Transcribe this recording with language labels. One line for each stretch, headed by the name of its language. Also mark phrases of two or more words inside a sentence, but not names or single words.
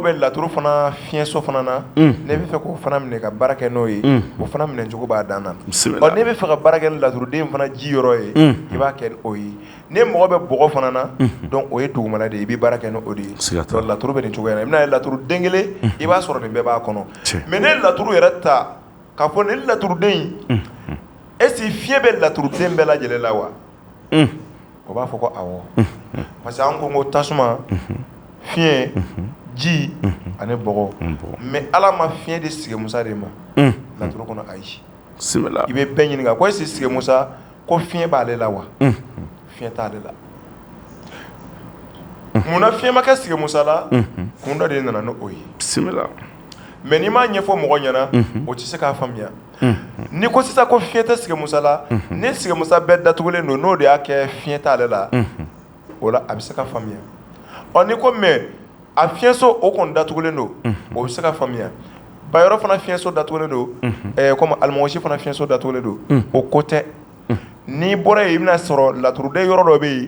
Bambara: bɛ laturu fana fiɲɛso fana na ne bɛ fɛ k'o fana minɛ ka baara kɛ n'o ye o fana minɛ cogo b'a dan na ɔ ne bɛ fɛ ka baara kɛ ni laturuden fana ji yɔrɔ ye i b'a kɛ o ye ne mɔgɔ bɛ bɔgɔ fana na donc o ye dugumana de ye i bɛ baara kɛ n'o de ye donc laturu bɛ nin cogoya la i bɛna ye laturu den kelen i b'a sɔrɔ nin bɛɛ b'a kɔnɔ mais ne laturu yɛrɛ ta k'a fɔ nin laturuden in
French: est ce que
Bambara: fiɲɛ bɛ laturuden bɛɛ lajɛlen la wa o b'a fɔ ko awɔ
French: parce que
Bambara: an ko ko tasuma fiɲɛ ji ani bɔgɔ mais ala ma fiɲɛ de sigi Musa de ma laturu kɔnɔ ayi i bɛ bɛɛ ɲininka ko
French: est ce que
Bambara: sigi Musa ko fiɲɛ b'ale la wa fiɲɛ t'ale la munna fiɲɛ ma kɛ sigi Musa la kun dɔ de nana n'o ye mais n'i m'a ɲɛfɔ mɔgɔ ɲɛna o tɛ se k'a faamuya ni ko sisan ko fiɲɛ tɛ sigi Musa la ni sigi Musa bɛɛ datugulen don n'o de y'a kɛ fiɲɛ t'ale la o la a bɛ se ka faamuya ɔ ni ko mais a fiɲɛso o kɔni datugulen don o bɛ se ka faamuya bayɔrɔ fana fiɲɛso datugulen don comme alimɔgɔsi fana fiɲɛso datugulen don o ko tɛ n'i bɔra yen i bɛna sɔrɔ laturuden yɔrɔ dɔ bɛ yen